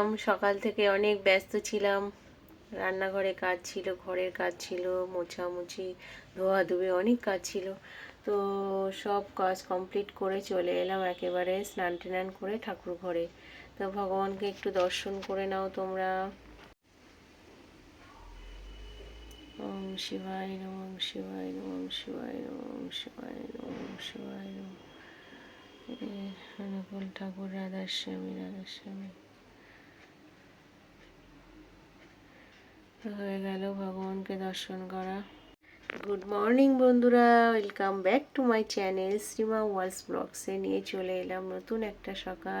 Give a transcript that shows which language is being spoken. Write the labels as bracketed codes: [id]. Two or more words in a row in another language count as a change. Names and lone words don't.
[bn] সকাল থেকে অনেক ব্যস্ত ছিলাম। রান্নাঘরে কাজ ছিল, ঘরের কাজ ছিল, মোছামুছি, ধোয়াধুয়ি অনেক কাজ ছিল। তো সব কাজ কমপ্লিট করে চলে এলাম একেবারে স্নান টান করে ঠাকুর ঘরে। তো ভগবানকে একটু দর্শন করে নাও তোমরা। [sa] ওম শিবায় নমঃ, ওম শিবায় নমঃ, ওম শিবায় নমঃ, ওম শিবায় নমঃ, ওম শিবায় নমঃ। [bn] অনুকূল ঠাকুর, রাধাস্বামী রাধাস্বামী। হয়ে গেল ভগবানকে দর্শন করা। [en] good morning [bn] বন্ধুরা, [en] welcome back to my channel [bn] শ্রীমা ওয়ার্ল্ডস ব্লগসে নিয়ে চলে এলাম নতুন একটা সকাল।